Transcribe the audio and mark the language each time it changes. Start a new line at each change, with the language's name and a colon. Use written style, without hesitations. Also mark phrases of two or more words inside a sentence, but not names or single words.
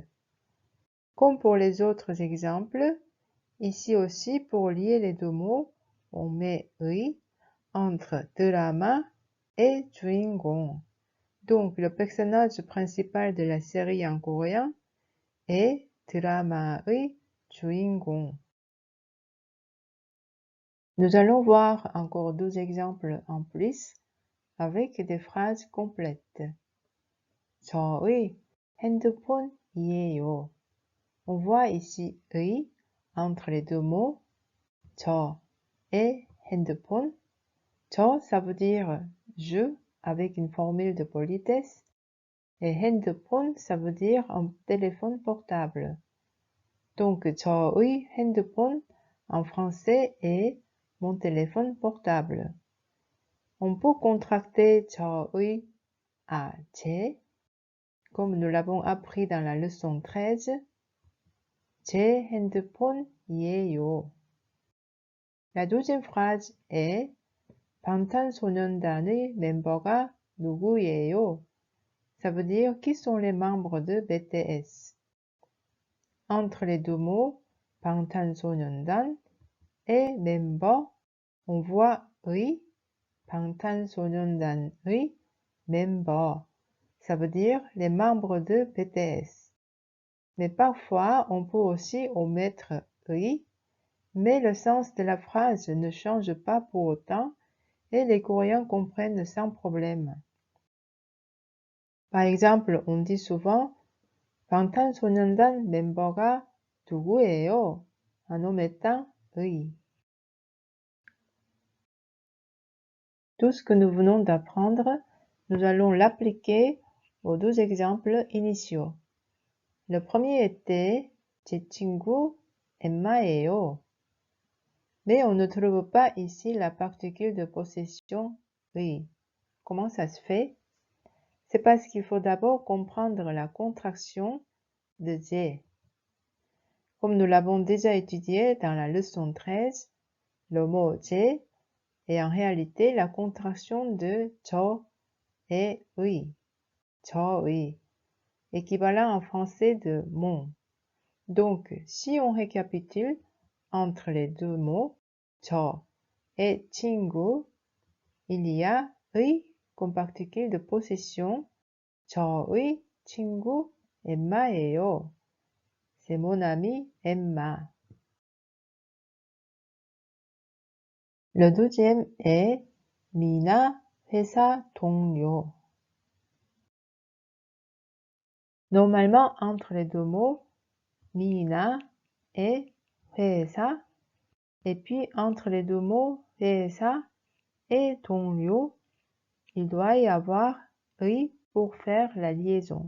French: Comme pour les autres exemples, ici aussi pour lier les deux mots, on met 의 entre drama et 주인공. Donc le personnage principal de la série en coréen est
Korean: 드라마의 주인공.
French: Nous allons voir encore 12 exemples en plus avec des phrases complètes.
Korean: 저의 핸드폰이에요.
French: On voit ici 의 entre les deux mots 저 et 핸드폰. 저, ça veut dire je avec une formule de politesse et 핸드폰, ça veut dire un téléphone portable. Donc
Korean: 저의 핸드폰
French: en français est mon téléphone portable. On peut contracter 저의 à 제, comme nous l'avons appris dans la leçon 13.
Korean: 제 핸드폰이에요.
French: La deuxième phrase est
Korean: 방탄소년단의 멤버가 누구예요?
French: Ça veut dire qui sont les membres de BTS. Entre les deux mots 방탄소년단 et member, on voit 의,
Korean: 방탄소년단의 member.
French: Ça veut dire les membres de BTS. Mais parfois, on peut aussi omettre 의, mais le sens de la phrase ne change pas pour autant et les Coréens comprennent sans problème. Par exemple, on dit souvent
Korean: 방탄소년단 멤버가 누구예요?
French: En omettant 의. Tout ce que nous venons d'apprendre, nous allons l'appliquer aux 12 exemples initiaux. Le premier était
Korean: 제 친구 엠마예요.
French: Mais on ne trouve pas ici la particule de possession 의. Comment ça se fait? C'est parce qu'il faut d'abord comprendre la contraction de 제. Comme nous l'avons déjà étudié dans la leçon 13, le mot 제 est en réalité la contraction de 저 et 의, 저의, équivalent en français de mon. Donc, si on récapitule entre les deux mots 저 et 친구, il y a 의 comme particule de possession.
Korean: 저의 친구 엠마예요.
French: C'est mon ami Emma. Le deuxième est
Korean: 미나 회사 동료.
French: Normalement, entre les deux mots, 미나 et 회사, et puis entre les deux mots, 회사 et 동료, il doit y avoir 의 pour faire la liaison.